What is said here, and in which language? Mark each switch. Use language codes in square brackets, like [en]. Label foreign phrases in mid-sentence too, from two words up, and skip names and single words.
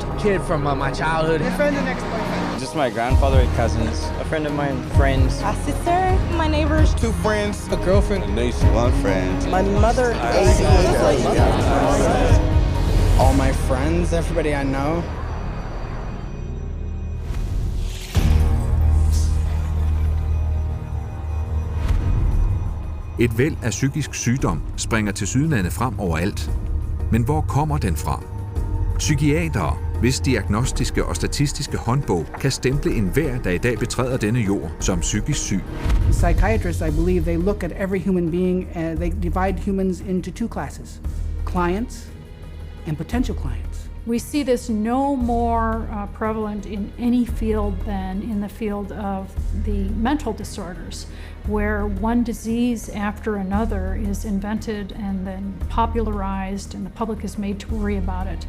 [en] Kid from my childhood. My friend and ex-boyfriend. Just my grandfather and cousins. A friend of mine, friends. A sister, my neighbors. 2 friends, a girlfriend, a niece, 1 friend. My mother. All my friends, everybody I know. [da] Et væld af psykisk sygdom springer tilsyneladende frem overalt. Men hvor kommer den fra? Psykiatere, hvis diagnostiske og statistiske håndbog kan stemple enhver, der i dag betræder denne jord, som psykisk syg. [en] Psychiatrists, I believe, they look at every human being and they divide humans into 2 classes: clients and potential clients. We see this no more prevalent in any field than in the field of the mental disorders, where one disease after another is invented and then popularized and the public is made to worry about it.